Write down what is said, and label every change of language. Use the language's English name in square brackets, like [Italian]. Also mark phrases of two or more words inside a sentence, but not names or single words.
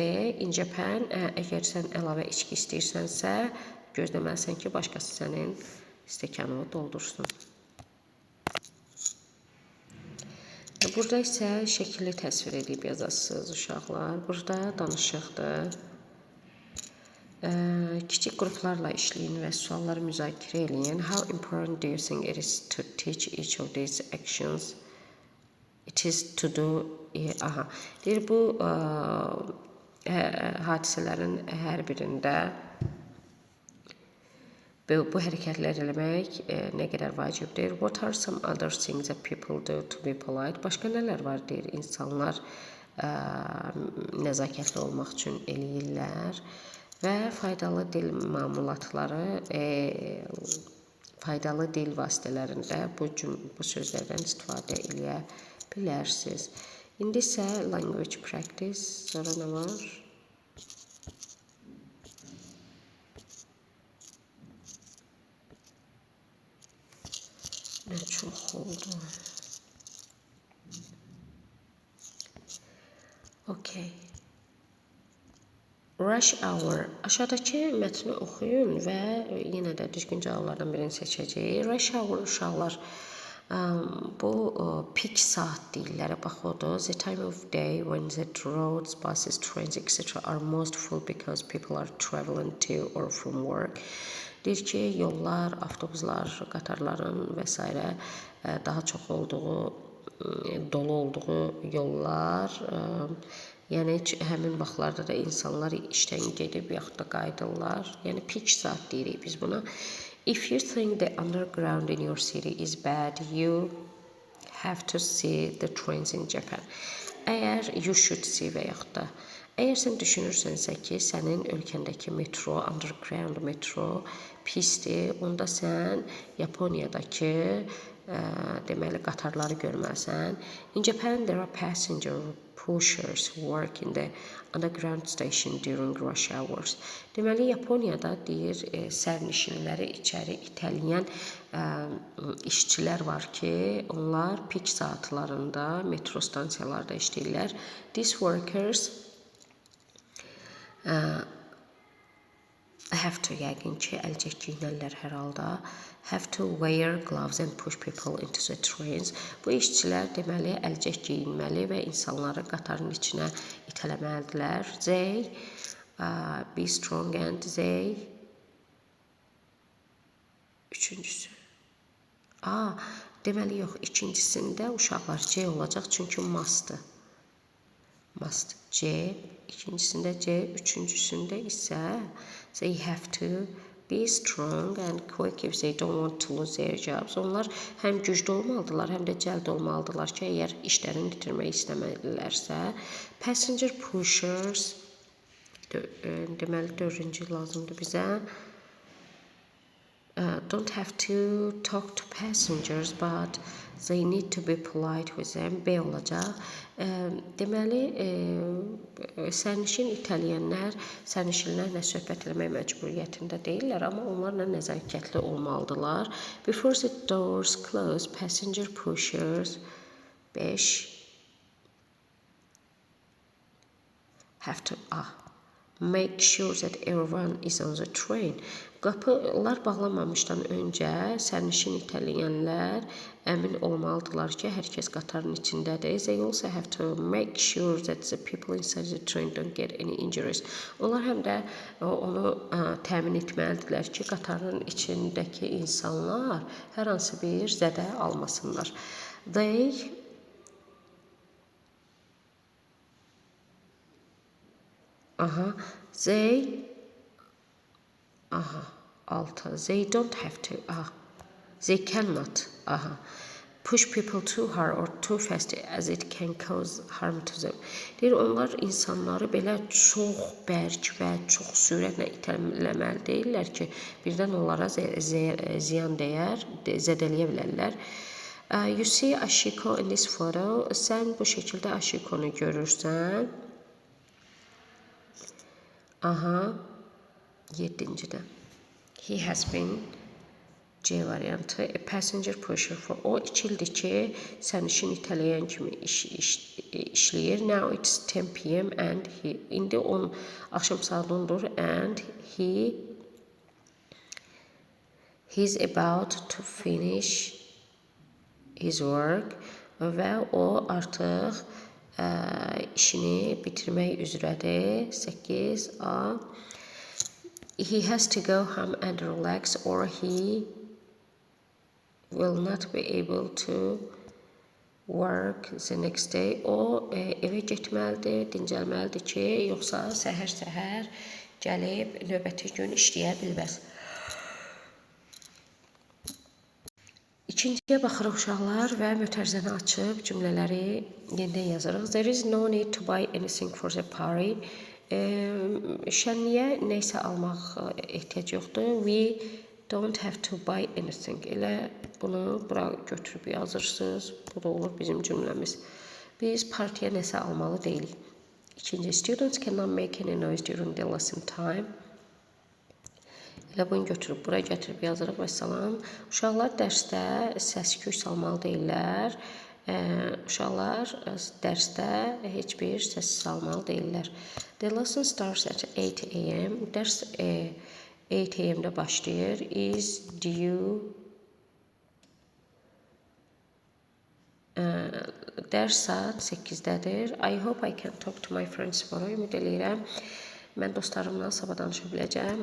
[English] In Japan, [Azerbaijani] əgər sən əlavə içki istəyirsənsə, gözləməlisən ki, başqası sənin stəkanını doldursun. Burada isə şəkilli təsvir edib yazasınız uşaqlar. Burada danışıqdır. Kiçik qruplarla işləyin və sualları müzakirə edin. [English] How important do you think it is to teach each of these actions? It is to do. Aha. [Azerbaijani] Deyir, bu hadisələrin hər birində bu hərəkətlər eləmək nə qədər vacibdir? [English] What are some other things that people do to be polite? [Azerbaijani] Başqa nələr var deyir, insanlar nəzakətli olmaq üçün eləyirlər. Və faydalı dil məmulatları, faydalı dil vasitələrində bu sözlərdən istifadə edə bilərsiniz. İndi isə [English] language practice, [Azerbaijani] sonra nə var? Nə çox oldu. Okay. [English] Rush hour. [Azerbaijani] Aşağıdakı mətni oxuyun və yenə də düzgün cavablardan birini seçəcəyik. [English] Rush hour [Azerbaijani] uşaqlar, bu peak saat deyirlər. Bax odur. [English] The time of day when the roads, buses, trains, etc. are most full because people are traveling to or from work. [Azerbaijani] Deyir ki, yollar, avtobuslar, qatarların və s. Daha çox olduğu, dolu olduğu yollar Yəni həmin vaxtlarda da insanlar işdən gedib yaxud da qayıdırlar. Yəni peak saat deyirik biz buna. [English] If you think the underground in your city is bad, you have to see the trains in Japan. [Azerbaijani] Əgər [English] you should see [Azerbaijani] və yaxud da əgər sən düşünürsənsə ki, sənin ölkəndəki metro, underground metro pisdir, onda sən Yaponiyadakı deməli qatarları görməlisən. [English] In Japan there are passenger pushers who work in the underground station during rush hours. [Azerbaijani] Deməli Yaponiyada deyir sərnişinləri içəri itələyən işçilər var ki, onlar peak saatlarında metro stansiyalarda işləyirlər. [English] These workers have to [Azerbaijani] yəqin ki, əlcək giyinərlər hər halda. [English] Have to wear gloves and push people into the trains. [Azerbaijani] Bu işçilər deməli əlcək giyinməli və insanları qatarın içinə itələməlidirlər. [English] They be strong and they üçüncüsü. [Azerbaijani] Deməli yox, ikincisində uşaqlar C olacaq çünki must'dır. [English] Must C, [Azerbaijani] ikincisində C, üçüncüsündə isə [English] they have to be strong and quick if they don't want to lose their jobs. [Azerbaijani] Onlar həm güclü olmalıdırlar, həm də cəld olmalıdırlar ki, əgər işlərini itirmək istəməlilərsə. [English] Passenger pushers, [Azerbaijani] deməli dördüncü lazımdır bizə. [English] Don't have to talk to passengers, but they need to be polite with them. [Azerbaijani] B olacaq. Deməli, sərnişin itələyənlər sərnişinlərlə söhbət etmək məcburiyyətində deyirlər, amma onlarla nəzakətli olmalıdırlar. [English] Before the doors close, passenger pushers 5 have to make sure that everyone is on the train. [Azerbaijani] Qapılar bağlanmamışdan öncə sərnişin itələyənlər əmin olmalıdırlar ki, hər kəs qatarın içindədir. [English] They also have to make sure that the people inside the train don't get any injuries. [Azerbaijani] Onlar həm də onu təmin etməlidirlər ki, qatarın içindəki insanlar hər hansı bir zədə almasınlar. [English] They 6. They don't have to. They cannot. Push people too hard or too fast as it can cause harm to them. [Azerbaijani] Deyir, onlar insanları belə çox bərk və çox sürətlə itələməli deyirlər ki, birdən onlara ziyan dəyər, zədələyə bilərlər. [English] You see Ashiko in this photo. [Azerbaijani] Sən bu şəkildə Ashiko'nu görürsən. 7-cidə. [English] He has been C variantı. A passenger pusher for. [Azerbaijani] O 2 ildir ki, sərnişin itələyən kimi işləyir. [English] Now it's 10 p.m. and [Azerbaijani] indi axşam saat 10-dur [English] and he's about to finish his work [Azerbaijani] və o artıq işini bitirmək üzrədir. 8A. [English] He has to go home and relax or he will not be able to work the next day. [Azerbaijani] O evə getməlidir, dincəlməlidir ki, yoxsa səhər-səhər gəlib növbəti gün işləyə bilməz. İkinciyə baxırıq uşaqlar və mötərizəni açıb cümlələri yenidən yazırıq. [English] There is no need to buy anything for the party. [Azerbaijani] Şənliyə nəysə almaq ehtiyac yoxdur. [English] We don't have to buy anything. [Azerbaijani] Elə bunu bura götürüb yazırsınız. Bu da olur bizim cümləmiz. Biz partiyə nəsə almalı deyilik. İkinci, [English] students cannot make any noise during the lesson time. [Azerbaijani] Elə bunu götürüb bura gətirib yazırıq və salam. Uşaqlar dərsdə səs-küy salmalı deyirlər. Uşaqlar dərsdə heç bir səs salmalı deyirlər. [English] The lesson starts at 8 a.m. [Azerbaijani] Dərs 8 a.m.də başlayır. [English] Is due. [Azerbaijani] Dərs saat 8-dədir. [English] I hope I can talk to my friends tomorrow. [Azerbaijani] Ümid eləyirəm. Mən dostlarımla sabah danışa biləcəm.